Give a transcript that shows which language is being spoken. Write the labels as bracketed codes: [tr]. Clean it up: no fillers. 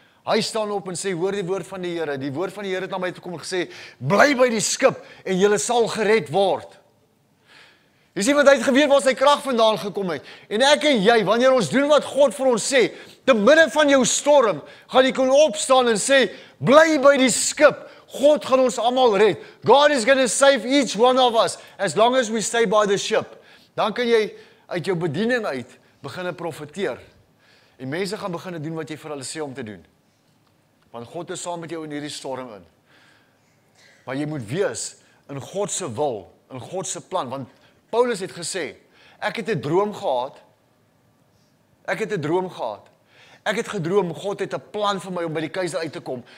[af] Hy staan op en sê, hoor die woord van die Here. Die woord van die Here het na my toe kom en gesê, bly by die skip en julle sal gered word. Jy sien wat hy het geweet waar sy krag vandaan gekom het. En ek en jy, wanneer ons doen wat God vir ons sê, te midde van jou storm, gaan jy kon opstaan en sê, bly by die skip. God gaan ons almal red. [en] God is going to save each one of us, as long as we stay by the ship. [af] Dan kan jy uit jou bediening uit begin profeteer. En mense gaan begin doen wat jy vir hulle sê om te doen. Want God is saam met jou in hierdie storm in. Maar jy moet wees in God se wil, in God se plan. Want Paulus het gesê, ek het 'n droom gehad. Ek het 'n droom gehad. Ek het gedroom, God het 'n plan vir my om by die keiser uit te kom.